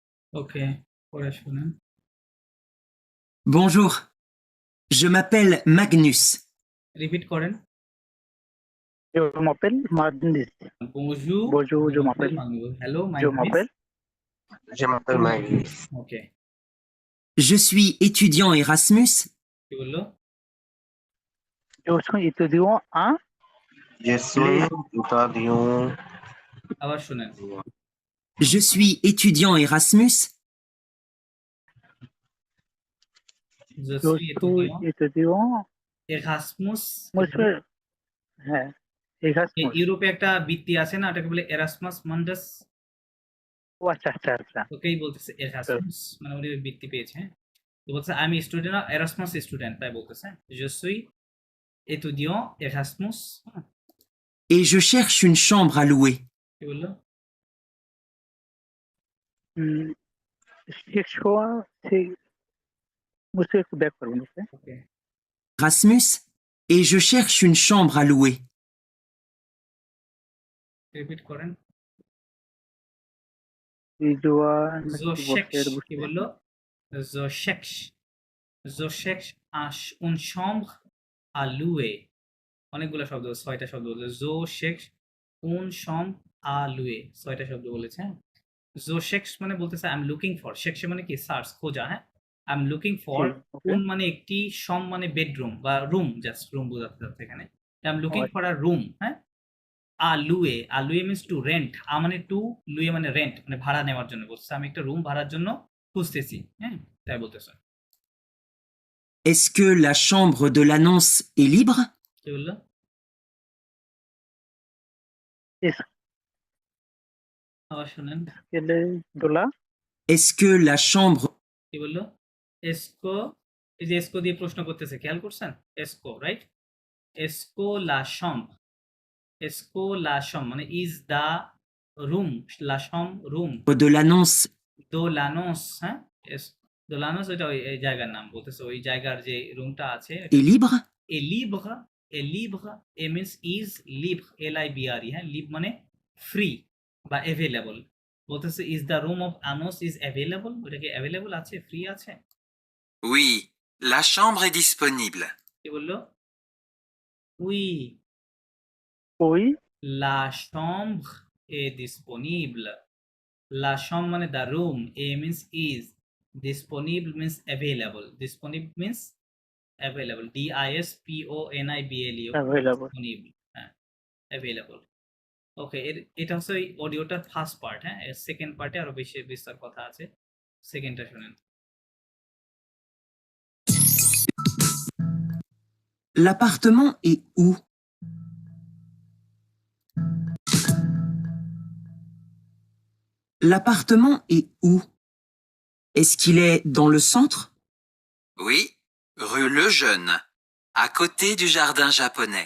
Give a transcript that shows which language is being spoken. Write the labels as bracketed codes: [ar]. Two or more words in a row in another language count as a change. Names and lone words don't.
[bn] ওকে, পড়ে শোনান। [fr] Bonjour, je m'appelle Magnus. [bn] রিপিট করেন। [fr] Je m'appelle Magnus. Bonjour, Bonjour, je je m'appelle m'appelle. [en] Magnus. Hello, my [fr] Je [en] name is. [fr] m'appelle. Je m'appelle Magnus. [bn] ওকে, [fr] Je suis étudiant Erasmus. [bn] কি বললো? [fr] Je suis étudiant à Je suis étudiant. [bn] আবার শোনেন। [fr] Je suis étudiant Erasmus. Je je suis suis étudiant. Erasmus. Monsieur, [bn] হ্যাঁ Erasmus. ইউরোপে একটা বৃত্তি আছে না, ওটাকে বলে এরাসমাস মান্ডাস। ও আচ্ছা আচ্ছা আচ্ছা ওকেই বলতেছে এরাসমাস, মানে উনি ওই বৃত্তি পেয়েছে। হ্যাঁ, তো বলছে আমি স্টুডেন্ট, এরাসমাস স্টুডেন্ট, তাই বলতেছে [fr] je suis étudiant Erasmus। Et je cherche une chambre à louer. [bn] কি বললো? শিক্ষা মুঝে একটু ব্যাক করুন ওকে ওকে, Erasmus. [fr] Et je cherche une chambre à louer. [bn] রিপিট করেন। রিজওয়ান [fr] Je cherche, [bn] কি বললো? [fr] Je cherche, je cherche une chambre à louer। [bn] অনেকগুলো শব্দ, 6টা শব্দ বলছে। [fr] je cherche une chambre à louer, [bn] 6টা শব্দ বলেছে। হ্যাঁ, [fr] je cherche [bn] মানে বলতেছে [en] I am looking for, [bn] cherche মানে কি সার্চ, খোঁজা। হ্যাঁ, [en] I am looking for [bn] ওকে un মানে একটি, সম মানে বেডরুম বা রুম, [en] just room [bn] বোঝাতে যাচ্ছে এখানে। [en] I am looking for a room. [bn] হ্যাঁ, [fr] à louer, à louer [en] means to rent. [bn] মানে টু, লুয়ে মানে রেন্ট, মানে ভাড়া নেওয়ার জন্য বলছে। আমি একটা রুম ভাড়ার জন্য খুঁজতেছি। হ্যাঁ, তাই বলতেছে। [fr] Est-ce que la chambre de l'annonce est libre? [bn] কি বললো? আবার শোনেন। এসকেলে দোলা [fr] Est-ce que la chambre [bn] কি বললো? এসকো, এই যে এসকো দিয়ে প্রশ্ন করতেছে, খেয়াল করছেন? এসকো, রাইট? [fr] est-ce que la chambre, est-ce que la chambre [bn] মানে [en] is the room, [fr] la chambre [bn] রুম, [fr] de l'annonce de l'annonce. [bn] হ্যাঁ, [fr] de l'annonce [bn] ওইটা ওই এই জায়গার নাম বলতেছে, ওই জায়গার যে রুমটা আছে। [fr] est libre? est libre, est libre, [bn] এ [en] means is, [fr] libre LIBRE. [bn] হ্যাঁ, লিভ মানে ফ্রি বা অ্যাভেলেবল। বলতেছে [en] is the room of annonce is available, [bn] ওটা কি অ্যাভেলেবল আছে, ফ্রি আছে? [fr] Oui, la chambre est disponible. [bn] কি বললো? উই, ওই [fr] la chambre est disponible। [en] La chambre মানে the room, a means is, disponible means available, disponible means available, DISPONIBLE, [bn] অ্যাভেলেবল disponible। হ্যাঁ, available। ওকে, এটা হচ্ছে ওই অডিওটার [en] first part. [bn] হ্যাঁ, এর [en] second part [bn] আরো বেশি বিস্তার কথা আছে, সেকেন্ডটা শুনেন। [fr] L'appartement est où? L'appartement est où? Est-ce qu'il est dans le centre? Oui, rue Lejeune, à côté du jardin japonais.